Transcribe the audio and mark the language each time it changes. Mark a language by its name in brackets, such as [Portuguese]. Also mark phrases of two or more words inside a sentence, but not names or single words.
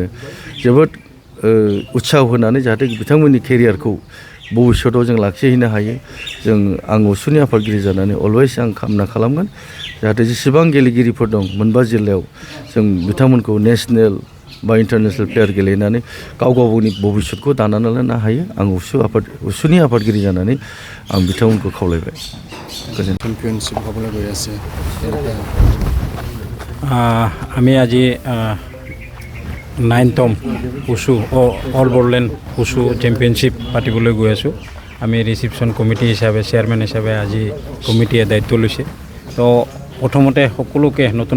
[Bodo] जोबोद उत्साह होनानै जाहाथे बिथांमोननि केरियारखौ भबिष्यतआव जों लाखिहैनो हायो आं उसुनि आफादगिरि जानानै अलवेज आं कामना खालामगोन जाहाथे जेसेबां गेलेगिरिफोर दं मोनबा जिल्लायाव जों बिथांमोनखौ नेसनेल बा [English] international player [Bodo] गेलेनानै गावनि भबिष्यतखौ दानानै लानो हायो आं उसुनि आफादगिरि जानानै आं बिथांमोनखौ खावलायबाय [Assamese] চেম্পিয়নশ্বিপ হ'বলৈ গৈ আছে আমি আজি 9তম উষু অল বড়োলেণ্ড উষু চেম্পিয়নশ্বিপ পাতিবলৈ গৈ আছোঁ আমি [English] reception committee [Assamese] হিচাপে চেয়াৰমেন হিচাপে আজি কমিটিয়ে দায়িত্ব লৈছে তো প্ৰথমতে সকলোকে নতুন